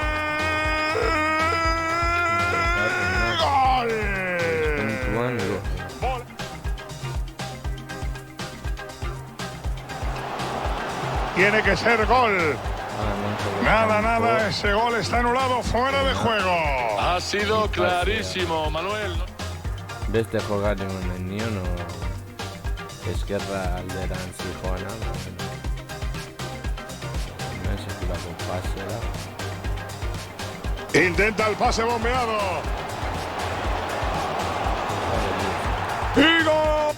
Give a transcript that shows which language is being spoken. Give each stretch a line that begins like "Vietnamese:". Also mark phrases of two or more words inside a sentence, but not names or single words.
Spanish: ¡Gol! Tiene que ser gol. Nada, ese gol está anulado, fuera de juego. Ha sido clarísimo, Manuel.
Basque: Beste jokaren nion eskerra alderantz joana. Sekulako pasera.
Spanish: Intenta el pase bombeado. ¡Y gol!